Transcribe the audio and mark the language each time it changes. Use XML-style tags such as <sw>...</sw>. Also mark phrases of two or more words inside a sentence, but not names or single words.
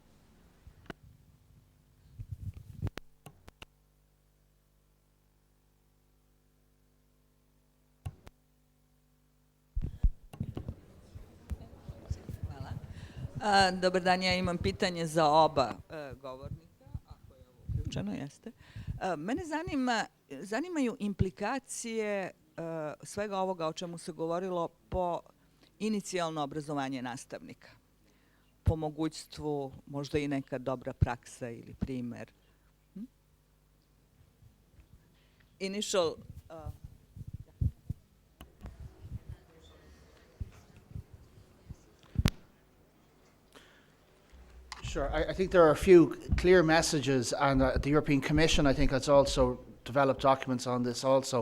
<sr>Dobar dan, ja imam pitanje za oba govornika, ako je ovo uključeno, jeste. Mene zanimaju implikacije svega ovoga o čemu se govorilo po inicijalno obrazovanje nastavnika. Po mogućstvu, možda i neka dobra praksa ili primer.</sr> <en>Initial... Sure. I think there are a few clear messages, and the European Commission, I think, has also developed documents on this also.</en>